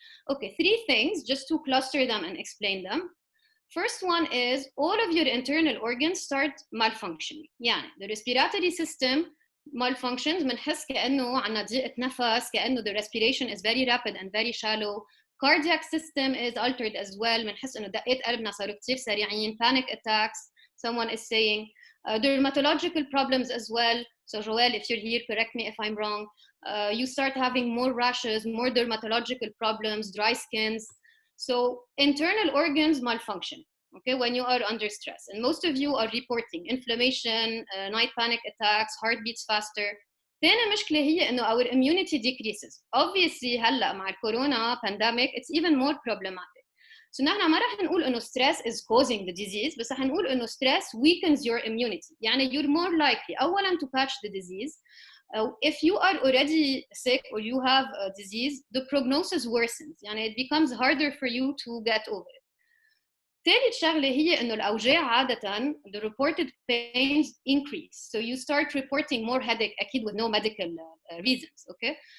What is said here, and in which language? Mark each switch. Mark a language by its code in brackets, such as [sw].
[en] Okay, 3 things just to cluster them and explain them. First one is all of your internal organs start malfunctioning. [ar] يعني [en] the respiratory system malfunctions. [ar] بنحس كأنه عنا ضيقة نفس، كأنه [en] the respiration is very rapid and very shallow. Cardiac system is altered as well. [ar] بنحس إنه دقات قلبنا صاروا كتير سريعين. [en] Panic attacks, someone is saying. Dermatological problems as well. So Joelle, if you're here, correct me if I'm wrong. You start having more rashes, more dermatological problems, dry skins. So internal organs malfunction, okay, when you are under stress. And most of you are reporting inflammation, night panic attacks, heart beats faster. [ar] ثاني مشكلة هي إنه [en] our immunity decreases. Obviously [ar] هلا مع الكورونا [en] pandemic it's even more problematic. So [ar] نحن ما رح نقول إنه [en] stress is causing the disease، [ar] بس رح نقول إنه [en] stress weakens your immunity. [ar] يعني [en] you're more likely [ar] أولاً [en] to catch the disease. If you are already sick or you have a disease, the prognosis worsens. [ar] يعني [en] it becomes harder for you to get over it. [ar] ثالث شغلة هي إنه الأوجاع عادة [en] the reported pains increase. So you start reporting more headache [ar] أكيد [en] with no medical reasons, okay?